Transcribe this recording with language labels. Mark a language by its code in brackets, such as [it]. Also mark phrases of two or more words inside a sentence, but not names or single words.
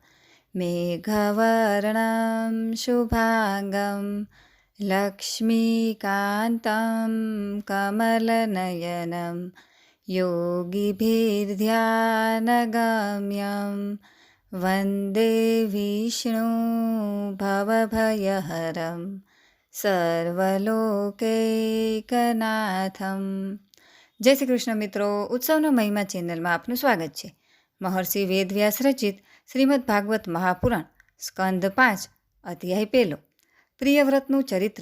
[sa] मेघवर्णं शुभाङ्गं लक्ष्मीकान्तं कमलनयनं योगिभिर्ध्यानगम्यं वन्दे विष्णु भवभयहरं સર્વલોકૈકનાથમ. [gu] જય શ્રી કૃષ્ણ મિત્રો, ઉત્સવનો મહિમા ચેનલમાં આપનું સ્વાગત છે. મહર્ષિ વેદવ્યાસ રચિત શ્રીમદ ભાગવત મહાપુરાણ સ્કંદ 5 અધ્યાય 1. પ્રિયવ્રતનું ચરિત્ર.